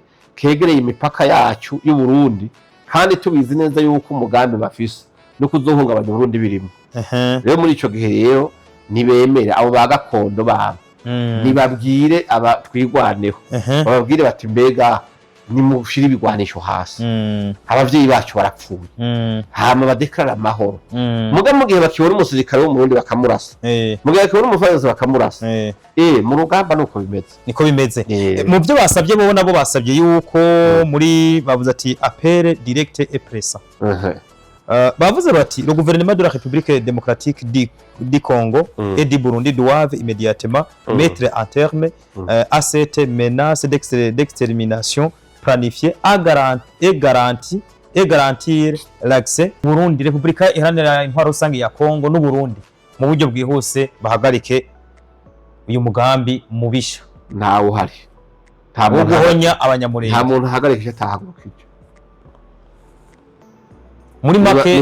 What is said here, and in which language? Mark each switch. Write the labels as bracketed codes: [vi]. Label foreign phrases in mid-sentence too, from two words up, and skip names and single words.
[rn] kegereye imipaka yacu y'u Burundi kandi tubizi neza yuko umugambi bafise no kuzohungabanya Burundi birimo rero muri ico gihe rero nibemere abo bagakondo babo nibabwire aba twigwaneho bababwire bati mbega nimushira ibigwanisho hasi abavyeyi bacu barapfuye hama badekara amahoro muga mu gihe bakibona umusirikare wo mu Burundi bakamurasa mu gihe bakibona umufaransa bakamurasa mu rugamba niko bimeze mu byo basabye bo nabo basabye yuko muri bavuze ati [fr] appel direct et pressant [rn] bavuze bati [fr] le gouvernement de la République démocratique du Congo et du Burundi doivent immédiatement mettre un terme à cette menace d'extermination planifiée et garantir l'accès [rn] Burundi République iharanira intwaro rusange ya Congo n'u Burundi mu buryo bwihuse bahagarike uyu mugambi mubisha ntawo hari nta guhonya abanyamurenge nta muntu hagarikije atahagurukije muri make